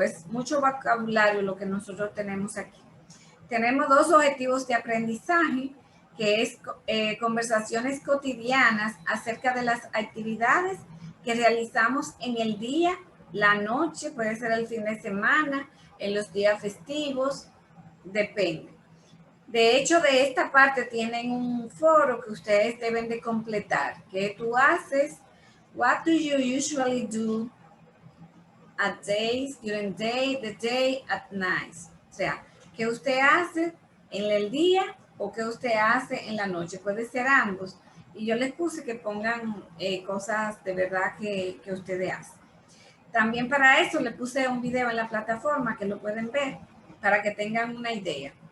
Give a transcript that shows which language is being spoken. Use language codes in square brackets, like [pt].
[es] Es mucho vocabulario lo que nosotros tenemos aquí. Tenemos dos objetivos de aprendizaje, que es conversaciones cotidianas acerca de las actividades que realizamos en el día, la noche, puede ser el fin de semana, en los días festivos, depende. De hecho, de esta parte tienen un foro que ustedes deben de completar. ¿Qué tú haces? [en] What do you usually do at days, during the day, at night? [es] O sea, ¿qué usted hace en el día o qué usted hace en la noche? Puede ser ambos. Y yo les puse que pongan cosas de verdad que ustedes hacen. También para eso le puse un video en la plataforma que lo pueden ver para que tengan una idea.